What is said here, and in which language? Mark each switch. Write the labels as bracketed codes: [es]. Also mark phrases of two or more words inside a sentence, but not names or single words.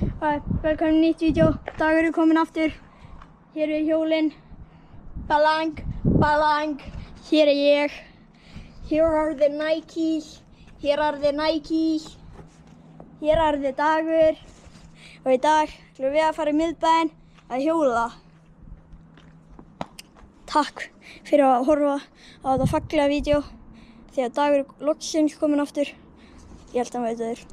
[is] Velkomin í nýtt vídeo. Dagur kominn aftur. Hér hjólin. Balang, balang. Hér ég. [en] Here are the Nikes. Here are the Nikes. Here are the Dagur. [is] Og í dag ætlum við að fara í miðbæinn að hjóla. Takk fyrir að horfa á þetta fallega vídeo. Því að Dagur loksins kominn aftur. Ég held að hann veit það.